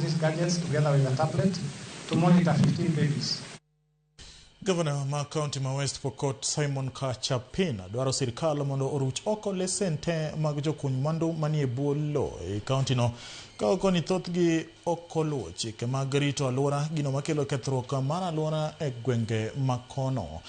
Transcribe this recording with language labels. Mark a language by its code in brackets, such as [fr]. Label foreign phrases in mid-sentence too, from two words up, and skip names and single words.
[en] gadgets together with a tablet to monitor 15 babies. [luo] Governor ma County ma West Pokot Simon Kachapina dwaro sirkal mondo oruch oko lesente mag jokuny mwandu manie bwo lo e county no ka oko ni thothgi okoluwo chike mag rito alwora gino makelo kethruok mar alwora e gwenge makono.